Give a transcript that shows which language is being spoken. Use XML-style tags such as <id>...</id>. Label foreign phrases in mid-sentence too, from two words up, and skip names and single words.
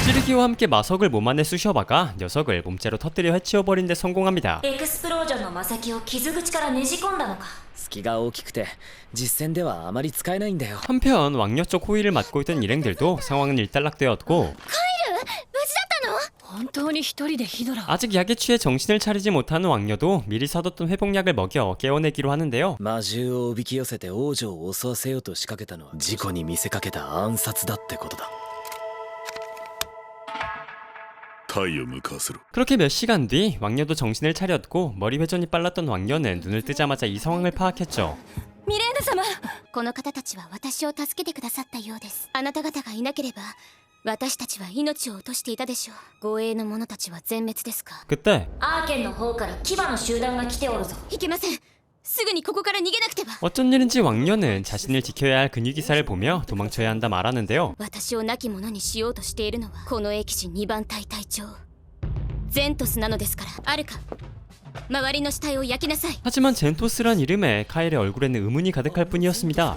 <ko>코게키와 함께 마석을 몸 안에 쑤셔박아 녀석을 몸째로 터뜨려 해치워버린 데 성공합니다.</ko> <ja>エクスプロージョンの魔石を傷口からねじ込んだのか。隙が大きくて実戦ではあまり使えないんだよ。</ja> <ko>한편 왕녀 쪽 호위를 맡고 있던 일행들도 상황은 일단락되었고</ko> <ja>本当に一人でヒドラを。</ja> <ko>아직 약에 취해 정신을 차리지 못하는 왕녀도 미리 사뒀던 회복약을 먹여 깨워내기로 하는데요.</ko> <ja>魔獣をおびき寄せて王女を襲わせようと仕掛けたのは事故に見せかけた暗殺だってことだ。タイを向かわせろ。</ja> <ko>그렇게 몇 시간 뒤 왕녀도 정신을 차렸고 머리 회전이 빨랐던 왕녀는 눈을 뜨자마자 이 상황을 파악했죠.</ko> <ja>ミレーナ様、この方たちは私を助けてくださったようです。あなた方がいなければ私たちは命を落としていたでしょう。護衛の者たちは全滅ですか。</ja> <ko>그때</ko> <ja>アーケンの方から牙の集団が来ておるぞ。いけません。すぐにここから逃げなくては。</ja> <ko>어쩐 일인지 왕녀는 자신을 지켜야 할 근육기사를 보며 도망쳐야 한다 말하는데요.</ko> <ja>私を亡き者にしようとしているのはこの騎士2番隊隊長ゼントスなのですから。アルカ、周りの死体を焼きなさい。</ja> <ko>하지만 젠토스란 이름에 카일의 얼굴에는 의문이 가득할 뿐이었습니다.</ko>